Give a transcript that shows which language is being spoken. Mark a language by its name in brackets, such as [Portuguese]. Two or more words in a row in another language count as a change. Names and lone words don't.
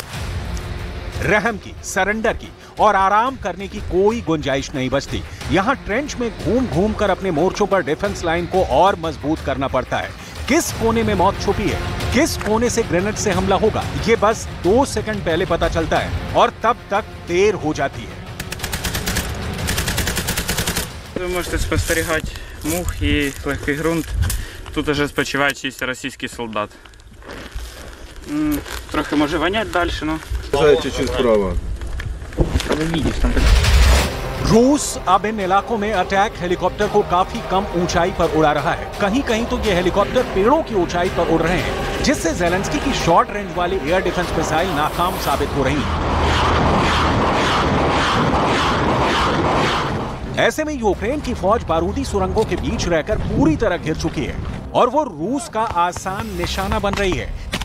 [Hindi] रहम की, सरेंडर की और आराम करने की कोई गुंजाइश नहीं बचती। यहाँ ट्रेंच में घूम घूम कर अपने मोर्चों पर [English] defence line [Hindi] को और मजबूत करना पड़ता है। किस कोने में मौत छुपी है, किस कोने से ग्रेनेड से हमला होगा, ये बस 2 सेकंड पहले पता चलता है और तब तक देर हो जाती है। [Ukrainian] Ви можете спостерігати мух і легкий ґрунт. Тут уже спочиває чийсь російський солдат. Трохи може вонять далі, но... [Russian] Чуть-чуть вправо. [Hindi] रूस अब इन इलाकों में [English] attack helicopter [Hindi] को काफी कम ऊंचाई पर उड़ा रहा है। कहीं कहीं तो ये हेलीकॉप्टर पेड़ों की ऊंचाई पर उड़ रहे हैं, जिससे ज़ेलेंस्की की [English] short range [Hindi] वाली [English] air defence missile [Hindi] नाकाम साबित हो रही है। ऐसे में यूक्रेन की फौज बारूदी सुरंगों के बीच रहकर पूरी तरह घिर चुकी है और वो रूस का आसान निशाना बन रही है।